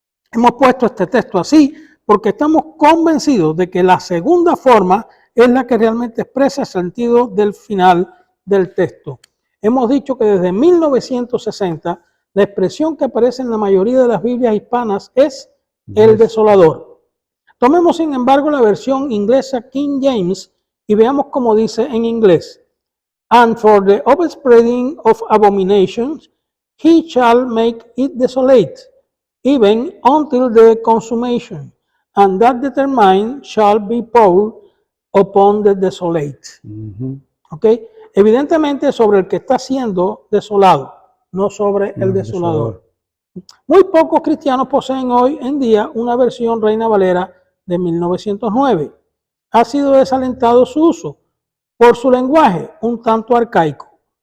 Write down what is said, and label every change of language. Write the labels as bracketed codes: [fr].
[es] Hemos puesto este texto así porque estamos convencidos de que la segunda forma es la que realmente expresa el sentido del final del texto. Hemos dicho que desde 1960 la expresión que aparece en la mayoría de las Biblias hispanas es el desolador. Tomemos sin embargo la versión inglesa King James y veamos cómo dice en inglés. [en] And for the overspreading of abominations, he shall make it desolate, even until the consummation, and that determined shall be poured upon the desolate. ¿Okay? [es] Evidentemente sobre el que está siendo desolado, no sobre el desolador. Muy pocos cristianos poseen hoy en día una versión Reina Valera de 1909. Ha sido desalentado su uso por su lenguaje un tanto arcaico.